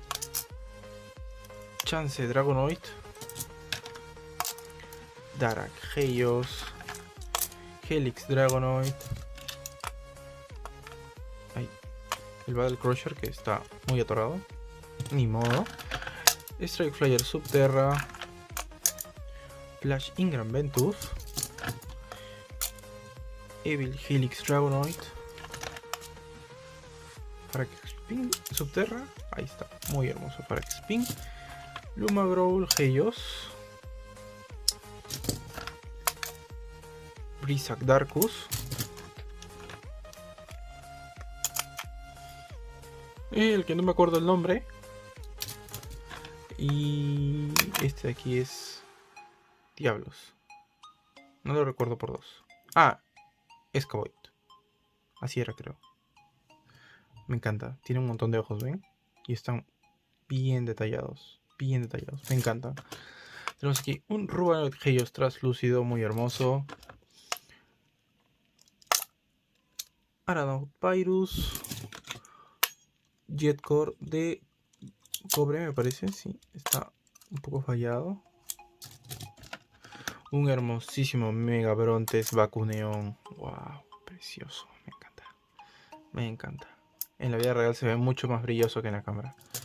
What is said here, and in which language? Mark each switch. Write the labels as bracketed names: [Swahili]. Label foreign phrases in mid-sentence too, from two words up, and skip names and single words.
[Spanish] Chance Dragonoid. Darak Heios. Helix Dragonoid. El Battle Crusher, que está muy atorado. Ni modo. Strike Flyer Subterra. Flash Ingram Ventus. Evil Helix Dragonoid. Faraxspin Subterra. Ahí está, muy hermoso Faraxspin. Luma Growl Heios. Brisac Darkus. El que no me acuerdo el nombre. Y este de aquí es Diablos. No lo recuerdo por dos. Escavoid. Así era, creo. Me encanta. Tiene un montón de ojos, ¿ven? Y están bien detallados. Bien detallados. Me encanta. Tenemos aquí un Rubanoid Heios translúcido muy hermoso. Aranaut Pyrus. Jetcore de cobre, me parece. Sí, está un poco fallado. Un hermosísimo Mega Brontes Bakuneon. Wow, precioso. Me encanta. Me encanta. En la vida real se ve mucho más brilloso que en la cámara.